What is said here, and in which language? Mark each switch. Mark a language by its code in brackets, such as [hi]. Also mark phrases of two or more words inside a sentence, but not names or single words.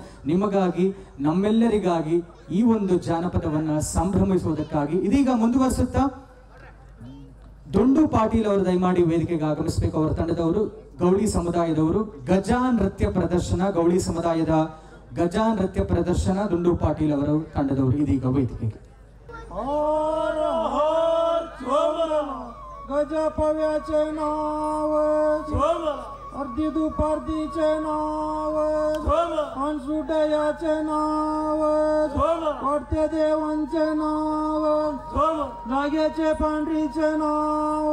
[kn] ನಿಮಗಾಗಿ, ನಮ್ಮೆಲ್ಲರಿಗಾಗಿ ಈ ಒಂದು ಜಾನಪದವನ್ನ ಸಂಭ್ರಮಿಸುವುದಕ್ಕಾಗಿ. ಇದೀಗ ಮುಂದುವರಿಸುತ್ತಾ ದೊಂಡು ಪಾಟೀಲ್ ಅವರು ದಯಮಾಡಿ ವೇದಿಕೆಗೆ ಆಗಮಿಸಬೇಕು. ಅವರ ತಂಡದವರು ಗೌಳಿ ಸಮುದಾಯದವರು ಗಜಾ ನೃತ್ಯ ಪ್ರದರ್ಶನ, ಗೌಳಿ ಸಮುದಾಯದ ಗಜಾ ನೃತ್ಯ ಪ್ರದರ್ಶನ ದೊಂಡು ಪಾಟೀಲ್ ಅವರ ತಂಡದವರು ಇದೀಗ ವೇದಿಕೆಗೆ. [mr] गज पव्याचे नाव अर्धी दुपारतीचे नाव अनसुटयाचे नाव वाटते देवांचे नाव जाग्याचे पांढरीचे नाव